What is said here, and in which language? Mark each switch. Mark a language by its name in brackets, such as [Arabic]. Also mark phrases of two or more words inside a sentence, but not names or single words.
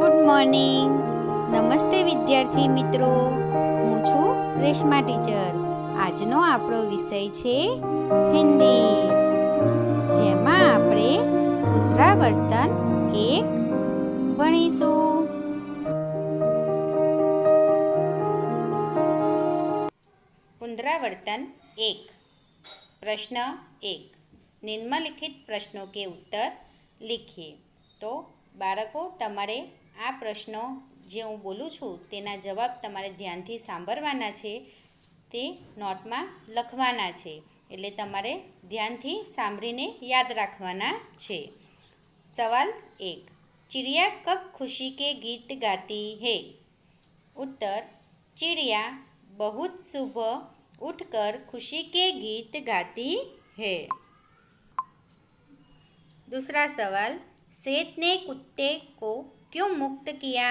[Gujarati] મોર્નિંગ. નમસ્તે વિદ્યાર્થી મિત્રો, હું છું રેશમા ટીચર. આજનો આપણો વિષય છે હિન્દી, જેમાં આપણે પુનરાવર્તન 1 ભણીશું. [Hindi] पुनरावर्तन 1. प्रश्न 1. निम्नलिखित प्रश्नों के उत्तर लिखिए. [Gujarati] તો બાળકો તમારે આ પ્રશ્નો જે હું બોલું છું તેના જવાબ તમારે ધ્યાનથી સાંભળવાના છે, તે નોટમાં લખવાના છે. એટલે તમારે ધ્યાનથી સાંભળીને યાદ રાખવાના છે. [Hindi] सवाल 1. चिड़िया कब खुशी के गीत गाती है? उत्तर: चिड़िया बहुत सुबह उठकर खुशी के गीत गाती है. दूसरा सवाल, सेठ ने कुत्ते को क्यों मुक्त किया?